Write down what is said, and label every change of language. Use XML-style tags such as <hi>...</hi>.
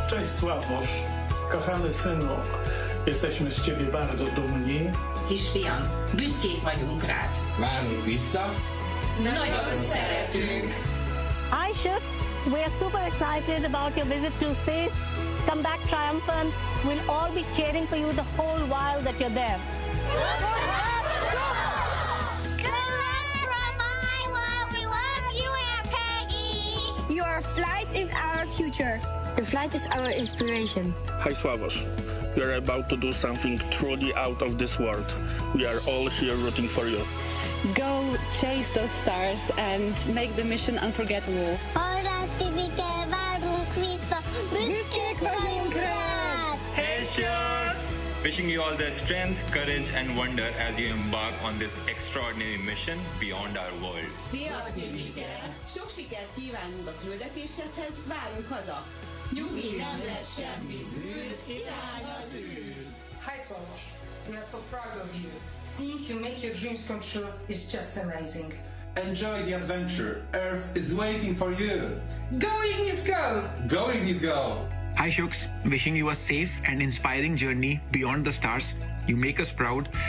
<pl>Cześć Sławosz, kochany synu, jesteśmy z ciebie bardzo dumni.</pl> <hu>Kisfiam, büszkék vagyunk rád. Várunk vissza. Nagyon szeretünk.</hu> <en>Hi, Shooks. We're super excited about your visit to space. Come back triumphant. We'll all be cheering for you the whole while that you're there. Good luck from Iowa. We love you, Aunt Peggy. Your flight is our future. Your flight is our inspiration. Hi, Sławos. We are about to do something truly out of this world. We are all here rooting for you. Go chase those stars and make the mission unforgettable. Hey, Shooks! Wishing you all the strength, courage, and wonder as you embark on this extraordinary mission beyond our world.</en> <hu>Szia, Tibike! Sok sikert kívánunk a küldetéshez, várunk haza! Nyugi, nem lesz semmi zűr, irány az űr!</hu> <en>Hi, Swarosh. We are so proud of you. Seeing you make your dreams come true is just amazing. Enjoy the adventure. Earth is waiting for you. Going is go! Going is go! Hi, Shooks. Wishing you a safe and inspiring journey beyond the stars. You make us proud.</en>